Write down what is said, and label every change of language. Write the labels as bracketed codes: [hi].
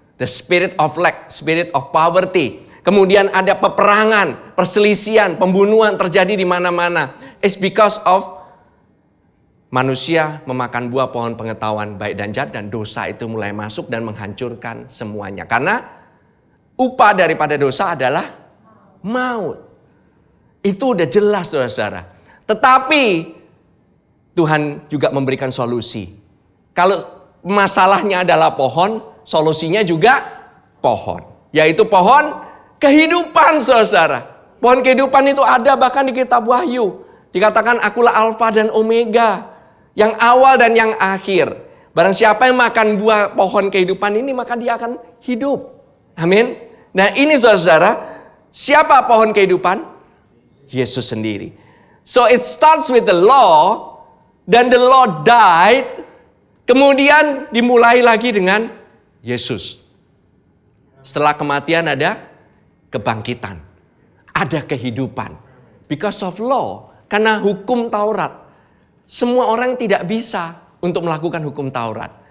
[en] The spirit of lack, spirit of poverty. [id] Kemudian ada peperangan, perselisihan, pembunuhan terjadi di mana-mana. [en] It's because of [id] manusia memakan buah pohon pengetahuan baik dan jahat, dan dosa itu mulai masuk dan menghancurkan semuanya. Karena upah daripada dosa adalah maut. Itu udah jelas, saudara-saudara. Tetapi Tuhan juga memberikan solusi. Kalau masalahnya adalah pohon, solusinya juga pohon. Yaitu pohon kehidupan, saudara. Pohon kehidupan itu ada bahkan di kitab Wahyu. Dikatakan akulah Alfa dan Omega, yang awal dan yang akhir. Barang siapa yang makan buah pohon kehidupan ini, maka dia akan hidup. Amin. Nah ini saudara, siapa pohon kehidupan? Yesus sendiri. [en] So it starts with the law, dan the law died. [id] Kemudian dimulai lagi dengan Yesus. Setelah kematian ada kebangkitan. Ada kehidupan. [en] Because of law. [id] Karena hukum Taurat. Semua orang tidak bisa untuk melakukan hukum Taurat.